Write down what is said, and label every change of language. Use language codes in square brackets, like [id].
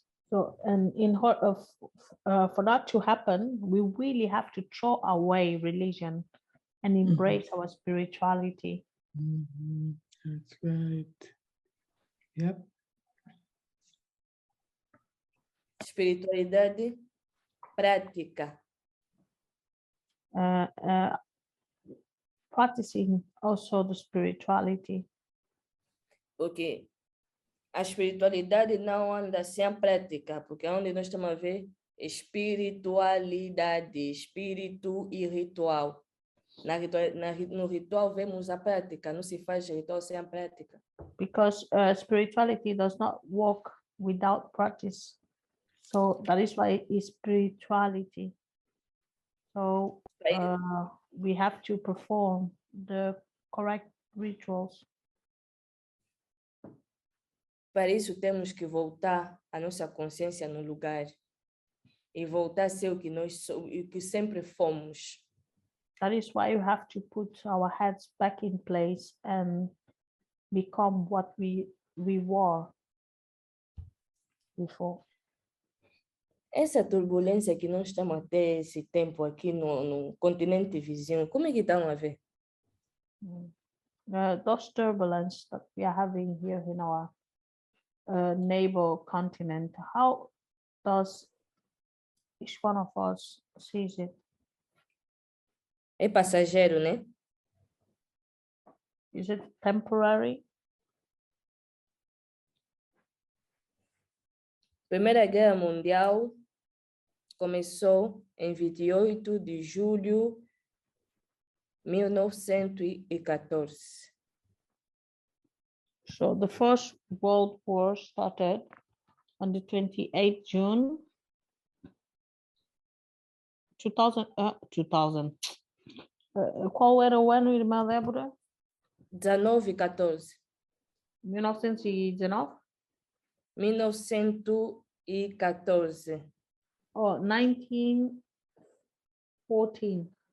[en] So, and for that to happen, we really have to throw away religion and embrace our spirituality. Mhm. That's right. Yep. [pt] Espiritualidade prática. [en] Practicing also the spirituality, [pt] Porque a espiritualidade não anda sem a prática, porque é onde nós estamos a ver espiritualidade, espírito e ritual. No ritual vemos a prática, não se faz ritual sem a prática. [en] because spirituality does not work without practice. So that is why it's spirituality. So we have to perform the correct rituals. [pt] Para isso temos que voltar a nossa consciência no lugar e voltar a ser o que nós somos, o que sempre fomos. [en] That is why you have to put our heads back in place and become what we were before. [pt] Essa turbulência que nós estamos a ter esse tempo aqui no continente vizinho, como é que estão a ver? [en] Those turbulence that we are having here in our neighbor continent, how does each one of us sees it? [pt] É passageiro, né? [en] Is it temporary? [pt] Primeira Guerra Mundial começou em 28 de julho de 1914. [en] So the First World War started on the 28th June 2000. [pt] Qual era o ano, irmã Débora? 19 e 14. 1919? 1914. [en] Oh, 1914.